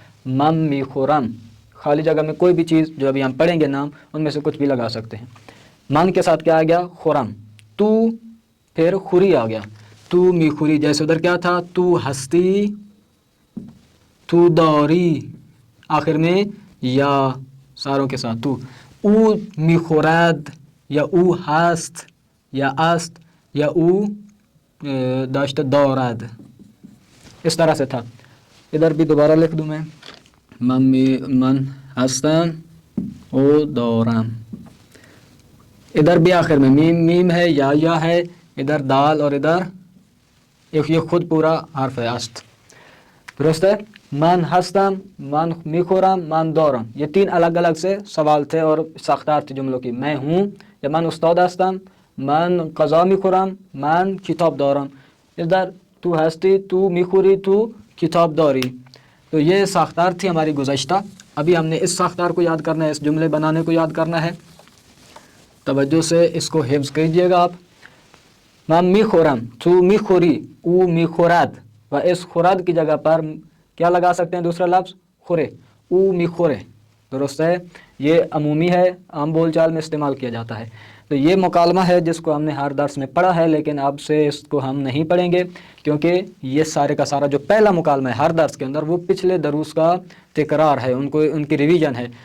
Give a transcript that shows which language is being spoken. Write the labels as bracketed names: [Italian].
[Persian] من می خورم. [Urdu] خالی جگہ میں کوئی بھی چیز جو ابھی ہم پڑھیں گے نام، ان میں سے کچھ بھی لگا سکتے ہیں. من کے ساتھ کیا آ گیا؟ خورم. تو پھر خوری آ گیا. [Persian] تو می خوری. [Urdu] جیسے ادھر کیا تھا؟ [Persian] تو ہستی، تو داری، [Urdu] آخر میں یا ساروں کے ساتھ تو. [Persian] او می خورد [Urdu] یا [Persian] او ہست یا است [Urdu] یا [Persian] او داشت دارد، [Urdu] اس طرح سے تھا. ادھر بھی دوبارہ لکھ دوں میں. [Persian] من ہستم او دورم. [Urdu] ادھر بھی آخر میں میم ہے یا ہے، ادھر دال، اور ادھر یہ خود پورا حرف ہے است. درست ہے. [Persian] من ہستم، من می خورم، من دورم. [Urdu] یہ 3 الگ الگ سے سوال تھے اور ساختار تھی جملوں کی. میں ہوں یا [Persian] من استاد ہستم، من غذا می خورم، من کتاب دارم. [Urdu] ادھر [Persian] تو ہستی، تو می خوری، تو کتاب داری. [Urdu] تو یہ ساختار تھی ہماری گزشتہ. ابھی ہم نے اس ساختار کو یاد کرنا ہے، اس جملے بنانے کو یاد کرنا ہے. توجہ سے اس کو حفظ کیجئے گا آپ. [Persian] من می خورم، تو می خوری، او می خورد. [Urdu] و اس خورد کی جگہ پر کیا لگا سکتے ہیں؟ دوسرا لفظ خورے. [Persian] او می خورے. [Urdu] درست ہے. یہ عمومی ہے، عام بول چال میں استعمال کیا جاتا ہے. تو یہ مکالمہ ہے جس کو ہم نے ہر درس میں پڑھا ہے، لیکن اب سے اس کو ہم نہیں پڑھیں گے، کیونکہ یہ سارے کا سارا جو پہلا مکالمہ ہے ہر درس کے اندر وہ پچھلے دروس کا تکرار ہے، ان کی ریویژن ہے.